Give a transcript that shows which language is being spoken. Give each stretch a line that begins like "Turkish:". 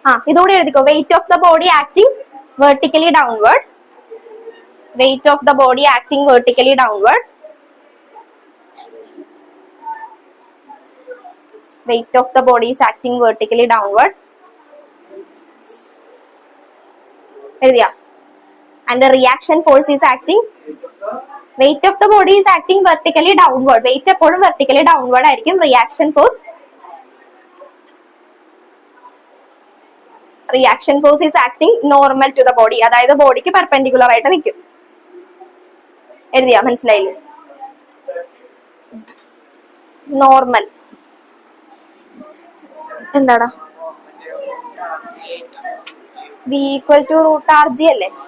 Malayalam: ഇതുകൂടി എഴുതിക്കോ.
English: Weight of the body acting vertically downward. Weight of the body acting vertically downward. Weight of the body is acting vertically downward.
Malayalam: എഴുതിയാ?
English: And the reaction force is acting. Weight of the body is acting vertically downward. Weight
Malayalam: എപ്പോഴും
English: vertically downward
Malayalam: ആയിരിക്കും.
English: Reaction force reaction force is acting normal to the body,
Malayalam: അതായത് ബോഡിക്ക് perpendicular ആയിട്ട് നിൽക്കും. എഴുതിയാ മനസ്സിലായില്ലേ? Normal എന്താടാ
English: v equal to root r g
Malayalam: അല്ലേ?